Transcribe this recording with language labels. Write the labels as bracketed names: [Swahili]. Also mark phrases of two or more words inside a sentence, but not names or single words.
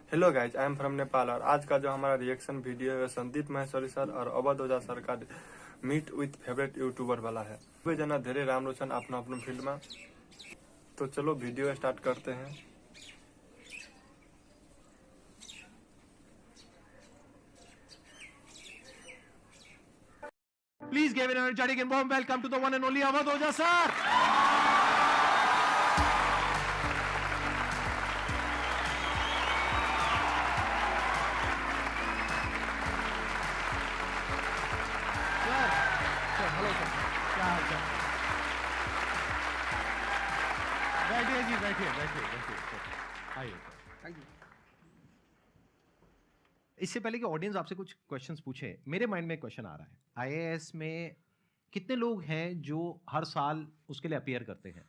[English] hello guys, I am from Nepal [Hindi] और आज का जो हमारा [English] reaction video [Hindi] है संदीप महेश्वरी सर और अवध ओझा सर का [English] meet with favorite YouTuber [Hindi] वाला है। [Nepali] वे जना धेरै राम्रो छन् आफ्नो आफ्नो फिल्डमा। [Hindi] तो चलो [English] video start [Hindi] करते हैं। [English] Please give an energetic and warm welcome to the one and only Awadh Oja sir. Sir, hello sir. [Hindi] क्या हाल चाल? बैठिए जी, बैठिए। आइए। [English] thank you. [Hindi] इससे पहले कि ऑडियंस आपसे कुछ क्वेश्चंस पूछे, मेरे माइंड में एक क्वेश्चन आ रहा है। आईएएस में कितने लोग हैं जो हर साल उसके लिए अपीयर करते हैं?